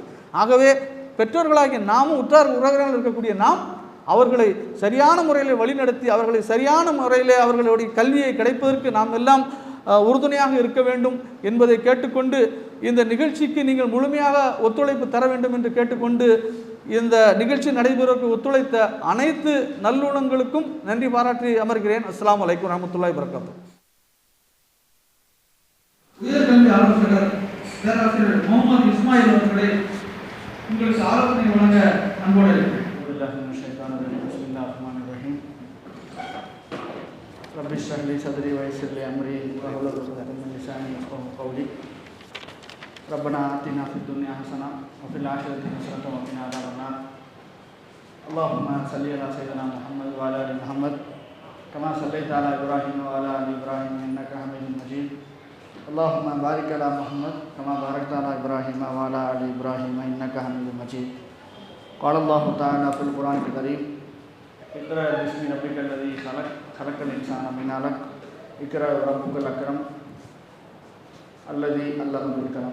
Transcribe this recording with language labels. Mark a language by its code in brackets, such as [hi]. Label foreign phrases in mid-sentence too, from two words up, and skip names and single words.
[ta] ஆகவே பெற்றோர்களாகிய நாமும், உற்றார் உறவினர்கள் இருக்கக்கூடிய நாம் அவர்களை சரியான முறையில் வழிநடத்தி, அவர்களை சரியான முறையில் அவர்களுடைய கல்வியை கிடைப்பதற்கு நாம் எல்லாம் உறுதுணையாக இருக்க வேண்டும் என்பதை கேட்டுக்கொண்டு, இந்த நிகழ்ச்சிக்கு நீங்கள் முழுமையாக ஒத்துழைப்பு தர வேண்டும் என்று கேட்டுக்கொண்டு, இந்த நிகழ்ச்சி நடைபெறுவதற்கு ஒத்துழைத்த அனைத்து நல்லுணங்களுக்கும் நன்றி பாராட்டி அமர்கிறேன். [ar] السلام عليكم ورحمة الله وبركاته. [ta] உயர்கல்வி ஆலோசகர் பேராசிரியர் முகமது இஸ்மாயில் அவர்களை உங்களுக்கு ஆலோசனை வழங்க அன்போடு இருக்கிறேன். [ar] رب اشرح لي صدري ويسر لي امري واحلل عقدة من لساني يفقهوا قولي ربنا آتنا في الدنيا حسنة وفي الآخرة حسنة وقنا عذاب النار اللهم صل على سيدنا محمد وعلى آل محمد كما صليت على إبراهيم وعلى آل إبراهيم إنك حميد مجيد اللهم بارك على محمد كما باركت على إبراهيم وعلى آل إبراهيم إنك حميد مجيد قال الله تعالى في القرآن الكريم اقرأ باسم ربك الذي خلق خلق الإنسان من علق اقرأ وربك الأكرم الذي علم بالقلم.